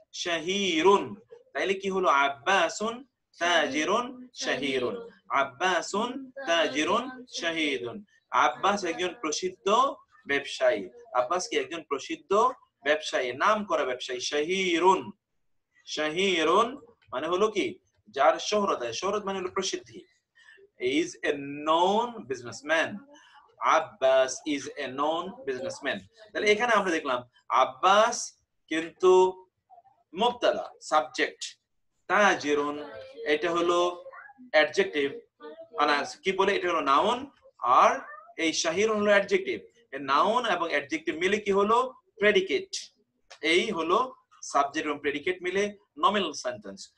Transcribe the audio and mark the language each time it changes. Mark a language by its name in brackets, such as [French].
[Arabic] শাহিরুন, [Bangla] তাইলে কি হলো? [Arabic] আব্বাসুন তাজিরুন শাহিরুন, আব্বাসুন তাজিরুন শাহিরুন। [Bangla] আব্বাস একজন প্রসিদ্ধ ব্যবসায়ী, আব্বাস কি একজন প্রসিদ্ধ ব্যবসায়ী, নাম করা ব্যবসায়ী। শাহিরুন, শাহিরুন মানে হলো কি যার শোহরত আছে, শোহরত মানে হলো প্রসিদ্ধি। [English] is a known businessman, Abbas is a known businessman। [Bangla] তাহলে এখানে আমরা দেখলাম আব্বাস কিন্তু মুবতাদা, সাবজেক্ট, তাজিরুন এটা হলো অ্যাডজেক্টিভ, কি বলে, এটা হলো নাউন, আর এই শাহিরুন হলো অ্যাডজেক্টিভ। নাউন এবং অ্যাডজেক্টিভ মিলে কি হলো, প্রেডিকেট। এই হলো সাবজেক্ট এবং প্রেডিকেট মিলে নমিনাল সেন্টেন্স।